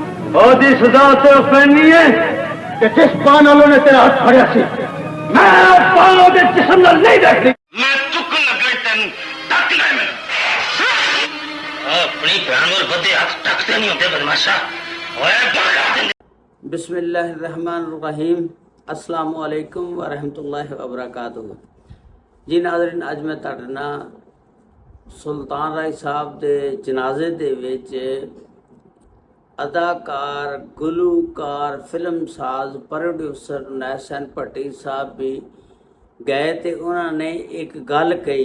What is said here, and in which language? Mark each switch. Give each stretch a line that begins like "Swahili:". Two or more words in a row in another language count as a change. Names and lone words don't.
Punjabi: ਉਹਦੀ ਸਜ਼ਾ ਤੇ ਪੈਣੀ ਹੈ ਕਿ ਜਿਸ ਪਾਣ ਵਾਲੋਂ ਨੇ ਤੇਰਾ ਹੱਥ ਫੜਿਆ ਸੀ ਮੈਂ ਪਾਣ ਉਹਦੇ ਜਿਸਮ ਨਾਲ ਨਹੀਂ ਦੇਖਦੀ। ਮੈਂ ਚੁੱਕਣ ਲੱਗਾ ਤੈਨੂੰ ਟੱਕ ਲੈ ਮੈਨੂੰ ਆਪਣੀ ਭੈਣ ਵੱਲ ਵਧੇ ਹੱਥ ਟੱਕਦੇ ਨਹੀਂ ਹੁੰਦੇ ਬਦਮਾਸ਼ਾ ਓਏ ਬਾਗਾ ਦਿੰਦੇ।
Arabic: بسم الله الرحمن الرحيم السلام عليكم ورحمة الله وبركاته.
Punjabi: ਜੀ ਨਾਜ਼ਰੀਨ, ਅੱਜ ਮੈਂ ਤੁਹਾਡੇ ਨਾਲ ਸੁਲਤਾਨ ਰਾਏ ਸਾਹਿਬ ਦੇ ਜਨਾਜ਼ੇ ਦੇ ਵਿੱਚ ਅਦਾਕਾਰ, ਗੁਲੂਕਾਰ, ਫ਼ਿਲਮ ਸਾਜ਼, ਪ੍ਰੋਡਿਊਸਰ ਨੈਸਨ ਭੱਟੀ ਸਾਹਿਬ ਭੀ ਗਏ ਤੇ
Urdu: انہوں نے ایک
Punjabi: ਗੱਲ ਕਹੀ।